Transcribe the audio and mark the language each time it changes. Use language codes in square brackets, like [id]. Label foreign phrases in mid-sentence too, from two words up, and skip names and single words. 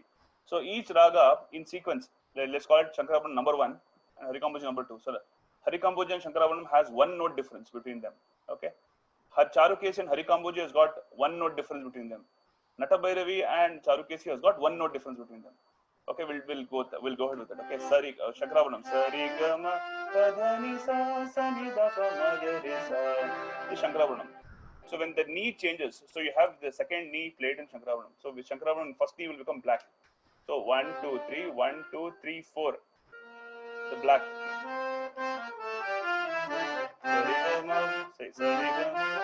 [en] So each raga in sequence, let's call it Shankarabharanam number 1 and Harikamboji number 2. So Harikamboji and Shankarabharanam has 1 note difference between them. Okay. Charukesi and Harikamboji has got 1 note difference between them. Natabhairavi and Charukesi has got 1 note difference between them. Okay, we'll go ahead with it. Okay, Shankarabharanam. Sarigama padani sa sani da pa ma ga re sa. This Shankarabharanam. So when the knee changes, so you have the second knee played in Shankarabharanam. So with Shankarabharanam, first knee will become black. So 1, 2, 3, 1, 2, 3, 4. The black. Sarigama, say Sarigama.